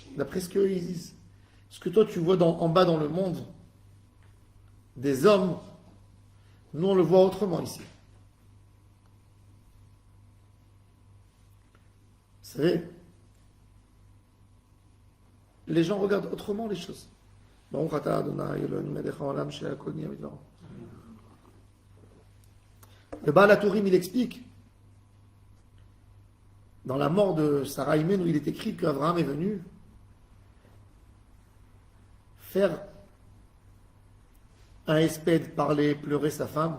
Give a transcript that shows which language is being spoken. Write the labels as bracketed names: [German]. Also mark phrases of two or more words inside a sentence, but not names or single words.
[French] D'après ce qu'ils disent, ce que toi tu vois en bas dans le monde, des hommes, nous on le voit autrement ici. Vous savez, les gens regardent autrement les choses. [Hebrew] ברוך אתה אדוני אלוהינו מלך העולם שהכל נהיה בדברו. [French] Le Baal HaTurim, il explique, dans la mort de Sarah Imenu, où il est écrit qu'Abraham est venu faire un espède, parler, pleurer sa femme.